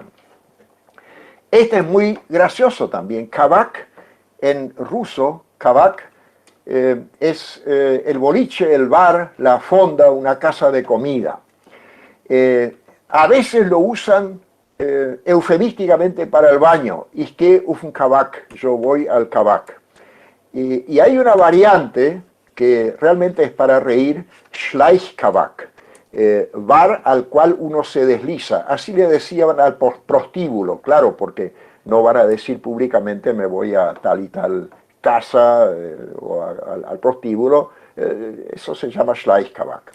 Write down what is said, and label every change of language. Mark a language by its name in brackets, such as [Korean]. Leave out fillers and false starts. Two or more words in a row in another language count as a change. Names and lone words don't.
[Spanish] Este es muy gracioso también, Kavak, en ruso, Kavak, es el boliche, el bar, la fonda, una casa de comida. A veces lo usan eufemísticamente para el baño. [German] Ich gehe auf den Kavak, [Spanish] yo voy al Kavak. Y hay una variante que realmente es para reír, Schleichkavak, bar al cual uno se desliza. Así le decían al prostíbulo, claro, porque no van a decir públicamente me voy a tal y tal casa o al prostíbulo, eso se llama Schleichkavak.